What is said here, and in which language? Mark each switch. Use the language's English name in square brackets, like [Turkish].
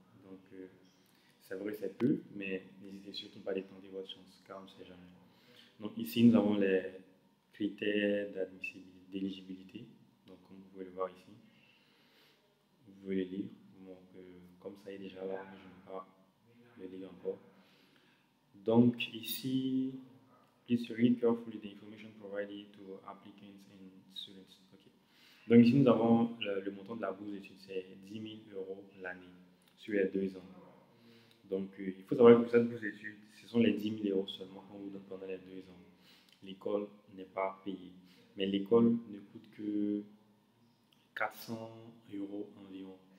[French] Donc c'est vrai c'est peu, mais n'hésitez surtout pas à tenter votre chance, car on ne sait jamais. Donc ici, nous avons les critères d'éligibilité. Donc comme vous pouvez le voir ici, vous pouvez les lire. Donc comme ça est déjà là, je ne vais pas le lire encore. Donc ici, [English] please read carefully the information provided to applicants and students. Okay. [French] Donc ici, nous avons le montant de la bourse d'études, c'est 10 000 euros l'année sur les 2 ans. Donc il faut savoir que pour cette bourse d'études, ce sont les 10 000 euros seulement qu'on vous donne pendant les 2 ans. L'école n'est pas payée, mais l'école ne coûte que 400 euros environ.